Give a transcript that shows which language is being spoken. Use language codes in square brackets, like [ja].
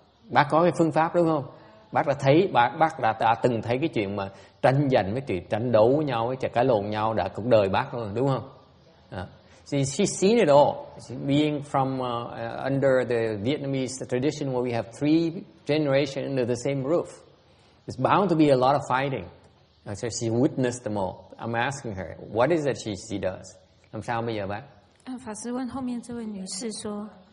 [vi] Bác có cái phương pháp đúng không? Bác đã thấy, bác đã từng thấy cái chuyện mà tranh giành, cái chuyện tranh đấu với nhau, cái cãi lộn nhau đã cuộc đời bác rồi, đúng không? [en] She's seen it all. Being from under the Vietnamese tradition where we have 3 generations under the same roof, there's bound to be a lot of fighting. So she witnessed them all. I'm asking her, what is it she does? [vi] Làm sao bây giờ bác? [zh] 法师问后面这位女士说。